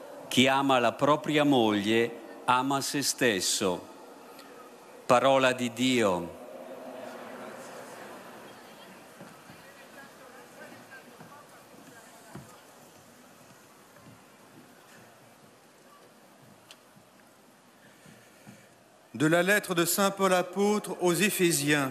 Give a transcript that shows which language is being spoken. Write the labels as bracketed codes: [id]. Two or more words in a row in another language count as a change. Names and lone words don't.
[it] Chi ama la propria moglie ama se stesso. Parola di Dio. [fr] De la lettre de saint Paul apôtre aux Éphésiens.